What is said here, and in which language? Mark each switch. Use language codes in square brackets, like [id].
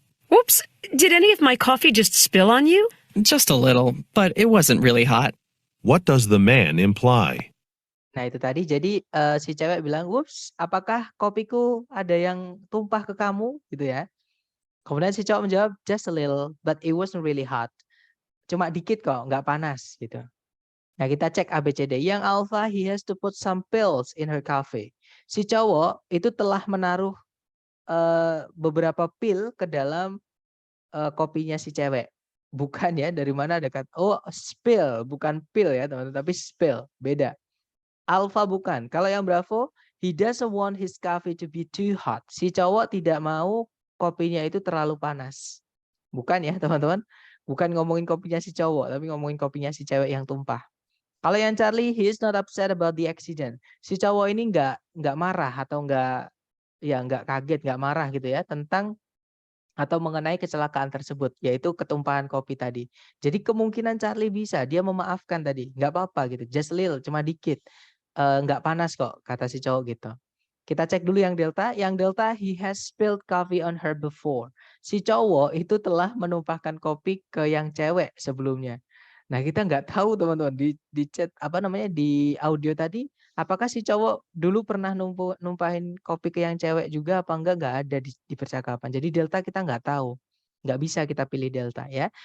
[en] Whoops, did any of my coffee just spill on you? Just a little, but it wasn't really hot. What does the man imply? [id] Nah, itu tadi. Jadi si cewek bilang, "Whoops, apakah kopiku ada yang tumpah ke kamu?" gitu ya. Kemudian si cowok menjawab, [en] "Just a little, but it wasn't really hot." [id] Cuma dikit kok, nggak panas gitu. Nah, kita cek ABCD. Yang alpha, [en] he has to put some pills in her coffee. [id] Si cowok itu telah menaruh beberapa pil ke dalam kopinya si cewek. Bukan ya, dari mana ada kata, oh spill, bukan pil ya teman-teman, tapi spill, beda. Alpha bukan. Kalau yang Bravo, [en] He doesn't want his coffee to be too hot. [id] Si cowok tidak mau kopinya itu terlalu panas. Bukan ya teman-teman. Bukan ngomongin kopinya si cowok, tapi ngomongin kopinya si cewek yang tumpah. Kalau yang Charlie, [en] he is not upset about the accident. [id] Si cowok ini nggak marah atau nggak kaget, nggak marah gitu ya tentang atau mengenai kecelakaan tersebut, yaitu ketumpahan kopi tadi. Jadi kemungkinan Charlie bisa, dia memaafkan tadi, nggak apa-apa gitu, [en] just a little, [id] cuma dikit, nggak panas kok, kata si cowok gitu. Kita cek dulu yang Delta. Yang Delta, [en] he has spilled coffee on her before. [id] Si cowok itu telah menumpahkan kopi ke yang cewek sebelumnya. Nah kita nggak tahu teman-teman di chat apa namanya di audio tadi, apakah si cowok dulu pernah numpahin kopi ke yang cewek juga apa enggak, nggak ada di percakapan. Jadi Delta kita nggak tahu, nggak bisa kita pilih Delta ya.